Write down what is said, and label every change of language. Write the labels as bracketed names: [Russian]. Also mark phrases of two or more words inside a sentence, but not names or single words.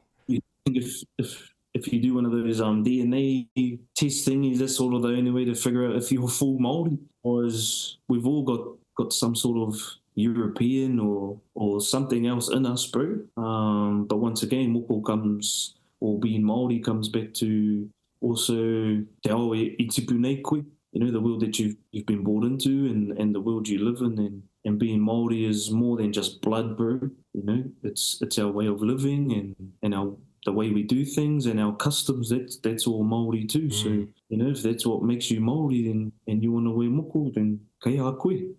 [English] I think if you do one of those DNA test thingies, that's sort of the only way to figure out if you're full Maori. Because we've all got some sort of European or something else in us, bro. But once again, moko comes, or being Maori comes back to also [Māori] te ao i tipu nei koe. [English] You know, the world that you've been born into, and the world you live in, and being Maori is more than just blood, bro. You know, it's our way of living, and our the way we do things and our customs. That's all Maori too. So you know, if that's what makes you Maori, then and you want to wear moko, then [Māori] kei a koe.